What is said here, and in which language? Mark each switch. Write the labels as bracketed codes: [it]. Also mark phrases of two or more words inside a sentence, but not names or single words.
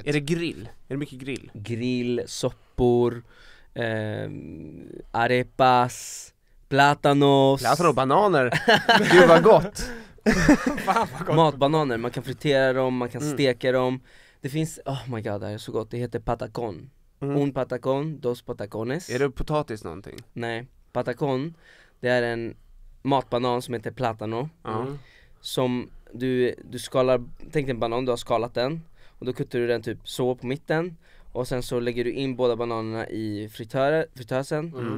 [sv] Är det grill? Är det mycket grill? Grill, soppor, [es] arepas, plátanos, [sv] bananer. Gud vad gott. Matbananer, man kan fritera dem, man kan steka dem. Det finns, [en] oh my god, [sv] det här är så gott. Det heter patacón. [es] Un patacón, dos patacones. [sv] Är det potatis någonting? Nej, patacón, det är en matbanan som heter plátano. Som du skalar, tänk dig en banan, du har skalat den. Och då kuttar du den typ så på mitten. Och sen så lägger du in båda bananerna i fritösen.